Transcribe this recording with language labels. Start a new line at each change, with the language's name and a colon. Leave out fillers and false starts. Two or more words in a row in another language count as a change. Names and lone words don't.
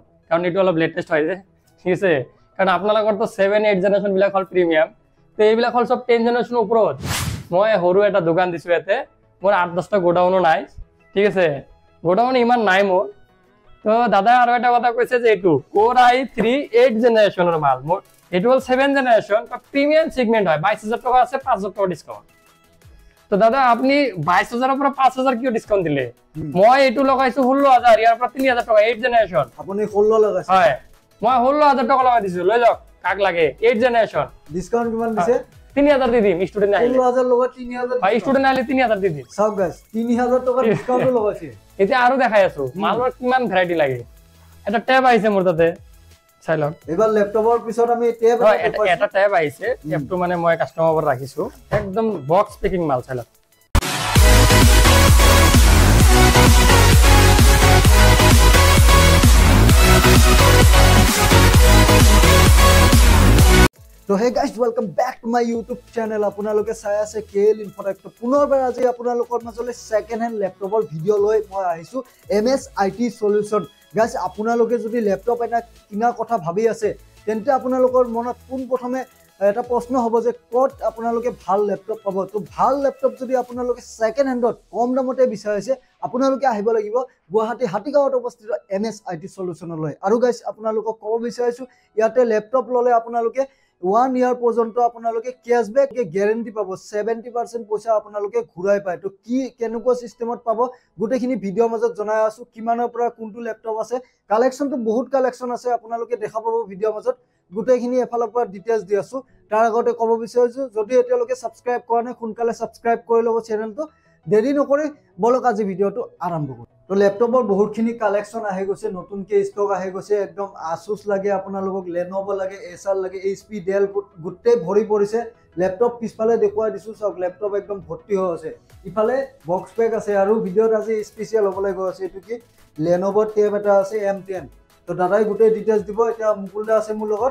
Assamese: কাৰণ এটো অলপ লেটেস্ট হয় যে ঠিক আছে কাৰণ আপোনালোকৰ তো 7 8 জেনাৰেশন বিলাক হল প্রিমিয়াম তো এইবিলাক হল সব 10 জেনারেশন ওপৰত মই হৰু এটা দোকান দিছো এতে মোৰ 8 10 টা গোডাউনো নাই ঠিক আছে গোডাউন ইমান নাই মোৰ তো দাদা আৰু এটা কথা কৈছে যে এটো Core i3 8 জেনারেশনৰ মাল মোৰ এটো হল 7 জেনারেশন তো
English: premium segment
Assamese: হয় 22000 টাকা আছে 5000 টাকা ডিসকাউন্ট তো দাদা
Bangla: আপনি 22000 এর উপর
Assamese: 5000 কিও ডিসকাউন্ট দিলে মই এটো লগাইছো 16000 ইয়াৰ পৰা 3000 টাকা 8 জেনারেশন আপুনি 16 লগাইছে হয় মই 16000 টাকা লগাই দিছো লৈ যাওক কাক লাগে 8 জেনারেশন ডিসকাউন্ট কিমান দিছে 3000 দি দিম স্টুডেন্ট আইলে 16000 লগা 3000 ভাই স্টুডেন্ট আইলে 3000 দি দিম সব গাইস 3000 টাকা ডিসকাউন্ট লগাইছে এটা আৰু দেখাই আছো মালৰ কিমান ভ্যারাইটি লাগে এটা ট্যাব আইছে মোৰ তাতে চাইলক এবাৰ ল্যাপটপৰ পিছত আমি ট্যাব এটা ট্যাব আইছে ট্যাবটো মানে মই কাস্টমাৰৰ পৰা ৰাখিছো একদম
English: box packing
Assamese: মাল চাইলক
English: So hey guys, welcome back to my YouTube channel.
Assamese: আপোনালোকে চাই আছে KL Infotech তো পুনৰবাৰ আজি আপোনালোকৰ মাজলৈ
English: second hand
Assamese: ল্যাপটপৰ ভিডিও লৈ মই আহিছো MS IT Solution. Guys, আপোনালোকে যদি ল্যাপটপ এটা কিনা কথা ভাবি আছে তেন্তে আপোনালোকৰ মনত কোন প্ৰথমে এটা প্ৰশ্ন হ'ব যে ক'ত আপোনালোকে ভাল ল্যাপটপ পাব তো ভাল ল্যাপটপ যদি আপোনালোকে সেকেন্ড হ্যান্ডত কম দামতে বিচাৰিছে আপোনালোকে আহিব লাগিব গুৱাহাটী হাতীগাঁৱত অৱস্থিত MS IT Solution লৈ আৰু গাইস আপোনালোকক ক'ব বিচাৰিছো ইয়াতে ল্যাপটপ ললে আপোনালোকে 1 ইয়াৰ পৰ্যন্ত আপোনালোকে
English: cashback guarantee
Assamese: পাব 70% পইচা আপোনালোকে ঘুৰাই পায় তো কি কেনেকুৱা সিস্টেমত পাব গুটেখিনি ভিডিওৰ মাজত জনাই আছো কিমানৰ পৰা কোনটো ল্যাপটপ আছে কালেকশন তো বহুত কালেকশন আছে আপোনালোকে দেখা পাব ভিডিওৰ মাজত গুটেখিনি এফালৰ পৰা ডিটেইলছ দি আছো তাৰ আগতে ক'ব বিচাৰিছো যদি এতিয়ালৈকে সাবস্ক্ৰাইব কৰা নাই সোনকালে সাবস্ক্ৰাইব কৰি লব চেনেলটো দেৰি নকৰি বলক আজি ভিডিওটো আৰম্ভ কৰো তো ল্যাপটপৰ বহুতখিনি কালেকশন আহি গৈছে নতুনকে ষ্টক আহি গৈছে একদম Asus লাগে আপোনালোকক Lenovo লাগে Acer লাগে HP Dell গুটে ভৰি পৰিছে ল্যাপটপ পিছফালে দেখুৱাই দিছো সব ল্যাপটপ একদম ভৰ্তি হৈ আছে ইফালে
English: box pack
Assamese: আছে আৰু ভিডিওত আজি স্পেশাল হ'বলৈ গৈ আছে এটো কি Lenovo tab এটা আছে M10 তো দাদাই গুটে ডিটেইলছ দিব এটা মুকুলদা আছে মোৰ লগত